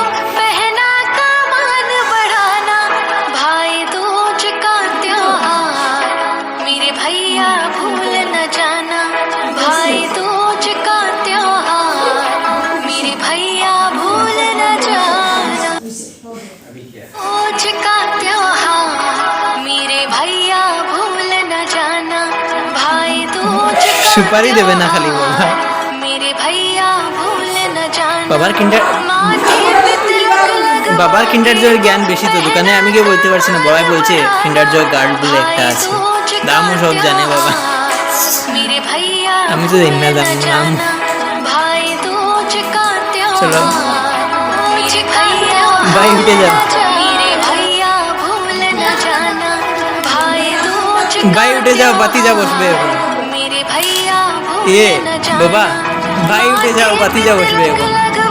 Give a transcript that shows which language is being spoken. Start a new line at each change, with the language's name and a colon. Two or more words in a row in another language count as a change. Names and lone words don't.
Hindi: पहना कामान बढ़ाना भाई दूज का त्योहार मेरे भैया भूल न जाना भाई दूज का त्योहार मेरे भैया भूल न जाना आज का त्योहार मेरे भैया भूल न जाना भाई दूज का
Bangla: সুপারি দেবে না খালি বাবা।
Hindi: मेरे भैया भूल न जाना
Bangla: বাবার কিন্ডার
Hindi: माथे पे तिलक लगवा
Bangla: বাবার কিন্ডার জয়ের জ্ঞান বেশি তো, দোকানে আমি কেউ বলতে পারছি না, বাবাই বলছে কিন্ডার জয় গার্ড বলে একটা আছে, দামও সব জানে বাবা।
Hindi: मेरे भैया
Bangla: আমি তো জানি না দাম নাম।
Hindi: भाई दूज का चलो। त्योहार मेरे भैया
Bangla: ভাই উঠে যা।
Hindi: मेरे भैया भूल न जाना भाई दूज का
Bangla: ভাই উঠে যাও, বাতি যা বসবে এখন।
Hindi: मेरे भैया भूल এ न जाना
Bangla: বাবা, ভাই উঠে যাও, বাতি যা বসবে এখন।